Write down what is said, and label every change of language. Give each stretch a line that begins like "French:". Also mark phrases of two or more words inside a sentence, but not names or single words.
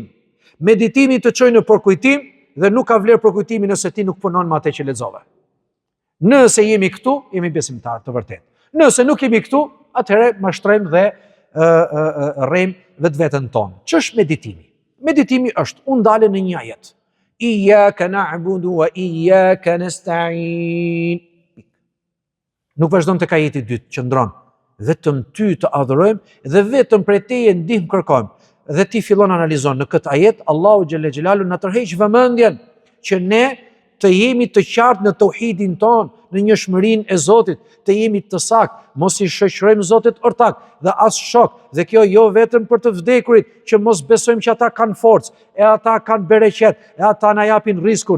Albanian: Meditimi të çojë në përkujtim dhe nuk ka vlerë përkujtimi nëse ti nuk punon me atë që lexove. Nëse jemi këtu, jemi besimtar të vërtet. Nëse nuk jemi këtu, atëherë mashtrojmë dhe rrejmë vetveten tonë. Ç'është meditimi? Meditimi është unë dalë në një ajet.
Arabic: إياك نعبد وإياك نستعين.
Albanian: Nuk vazhdon tek ajeti i dytë, qëndron. Vetëm ty të adhurojmë dhe vetëm prej teje ndihmë kërkojmë. Dhe ti fillon analizon në këtë ajet, Allahu
Arabic: جل جلاله
Albanian: na tërheq vëmendjen që ne të jemi të qartë në tauhidin ton, në njohshmërinë e Zotit, të jemi të saktë, mos i shoqërojmë Zotit ortak dhe as shok, dhe kjo jo vetëm për të vdekurit, që mos besojmë që ata kanë forcë, e ata kanë bereqet, e ata na japin rrezikun.